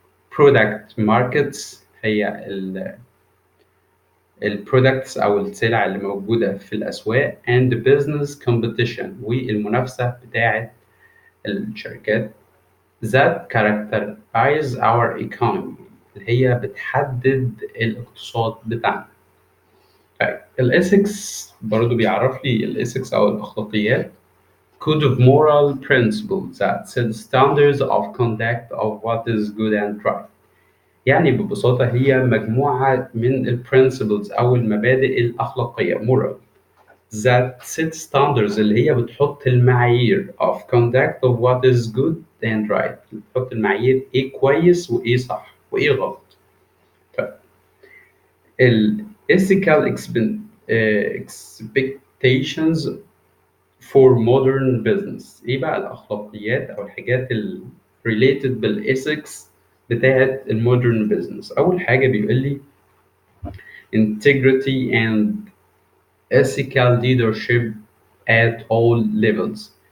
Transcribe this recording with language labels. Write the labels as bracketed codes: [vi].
[en] product markets [ar] هي البرودكتس او السلع اللي موجوده في الاسواق [en] and business competition [ar] والمنافسه بتاعه الشركات [en] that characterize our economy [ar] اللي هي بتحدد الاقتصاد بتاعنا. طيب الاسكس برضو بيعرف لي الاسكس او الاخلاقيات [en] code of moral principles that set standards of conduct of what is good and right. [ar] يعني ببساطة هي مجموعة من ال principles أو المبادئ الأخلاقية moral [en] that set standards [ar] اللي هي بتحط المعايير [en] of conduct of what is good and right، [ar] بتحط المعايير إيه كويس وإيه صح وإيه غلط. [en] ال ethical expectations for modern business. [ar] إيه بقى الأخلاقيات أو الحاجات ال related بالethics بتاعت المودرن بزنس؟ أول حاجة بيقول لي [en] integrity and ethical leadership at all levels.